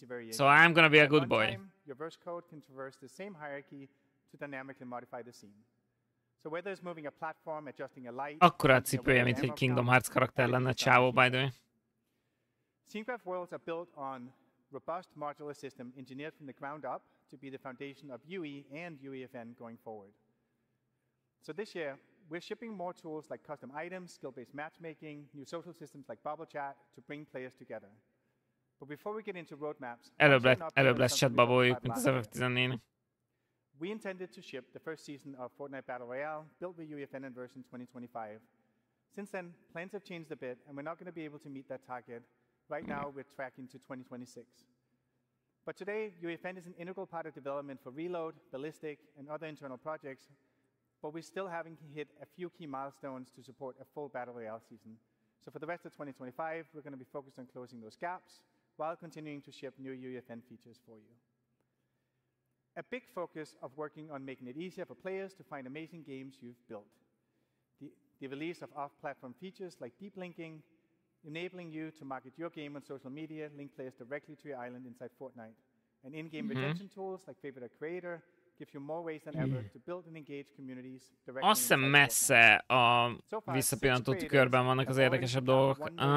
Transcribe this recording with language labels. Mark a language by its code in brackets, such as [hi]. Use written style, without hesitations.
[en] So I'm gonna be a good boy. [hu] Akkora a cipője, mint egy Kingdom Hearts karakter lenne, csávó, [en] by the way. Scene Graph worlds are built on robust modular system engineered from the ground up to be the foundation of UE and UEFN going forward. So this year, we're shipping more tools like custom items, skill-based matchmaking, new social systems like Bubble Chat to bring players together. But before we get into roadmaps, [hu] előbb lesz chatbubble-juk, mint az FF14. [en] We intended to ship the first season of Fortnite Battle Royale, built with UEFN in version 2025. Since then, plans have changed a bit, and we're not going to be able to meet that target. Right now, we're tracking to 2026. But today, UEFN is an integral part of development for Reload, Ballistic, and other internal projects, but we're still having to hit a few key milestones to support a full Battle Royale season. So for the rest of 2025, we're going to be focused on closing those gaps while continuing to ship new UEFN features for you. A big focus of working on making it easier for players to find amazing games you've built. The release of off-platform features like deep linking, enabling you to market your game on social media, link players directly to your island inside Fortnite. And in-game retention tools like Favorite a Creator gives you more ways than ever to build and engage communities directly. [hu] Azt hiszem messze a visszapillantó tükörben vannak az érdekesebb dolgok.